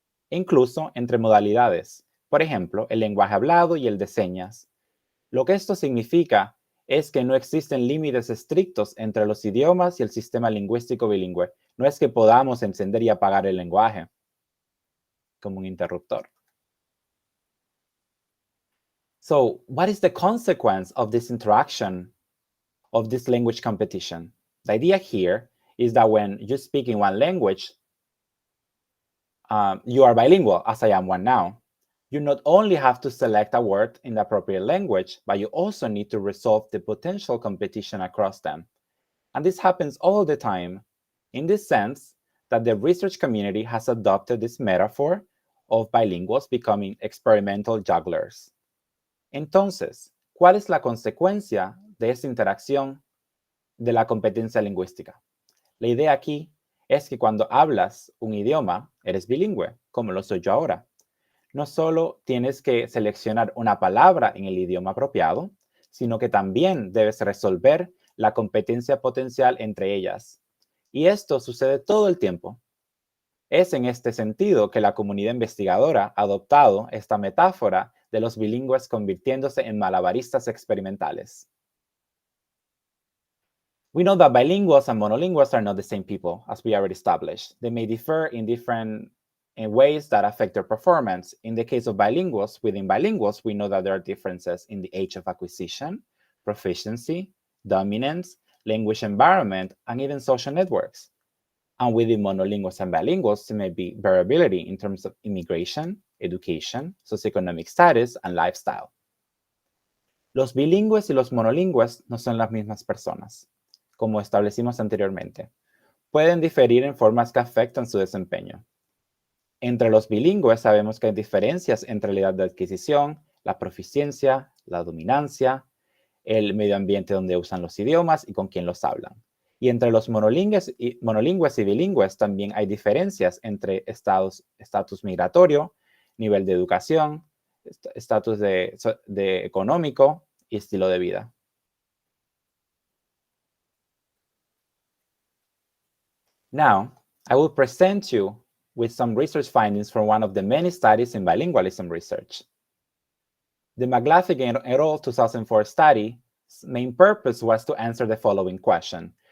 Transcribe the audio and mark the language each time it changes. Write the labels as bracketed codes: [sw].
[es] E incluso entre modalidades, por ejemplo, el lenguaje hablado y el de señas. Lo que esto significa es que no existen límites estrictos entre los idiomas y el sistema lingüístico bilingüe. No es que podamos encender y apagar el lenguaje como un interruptor. [en] So, what is the consequence of this interaction, of this language competition? The idea here is that when you speak in one language, you are bilingual, as I am one now. You not only have to select a word in the appropriate language, but you also need to resolve the potential competition across them. And this happens all the time, in this sense that the research community has adopted this metaphor of bilinguals becoming experimental jugglers. [es] Entonces, ¿cuál es la consecuencia de esta interacción de la competencia lingüística? La idea aquí es que cuando hablas un idioma, eres bilingüe, como lo soy yo ahora. no solo tienes que seleccionar una palabra en el idioma apropiado, sino que también debes resolver la competencia potencial entre ellas. Y esto sucede todo el tiempo. Es en este sentido que la comunidad investigadora ha adoptado esta metáfora de los bilingües convirtiéndose en malabaristas experimentales. [en] We know that bilinguals and monolinguals are not the same people, as we already established. They may differ in different ways that affect their performance. In the case of bilinguals, within bilinguals, we know that there are differences in the age of acquisition, proficiency, dominance, language environment, and even social networks. And within monolinguals and bilinguals, there may be variability in terms of immigration, education, socioeconomic status, and lifestyle. [es] Los bilingües y los monolingües no son las mismas personas, como establecimos anteriormente. Pueden diferir en formas que afectan su desempeño. Entre los bilingües sabemos que hay diferencias entre la edad de adquisición, la proficiencia, la dominancia, el medio ambiente donde usan los idiomas y con quién los hablan. Y entre los monolingües y bilingües también hay diferencias entre estatus migratorio, nivel de educación, estatus de económico y estilo de vida. [en] Now, I will present you with some research findings from one of the many studies in bilingualism research. The McLaughlin et al. 2004 study's main purpose was to answer the following question.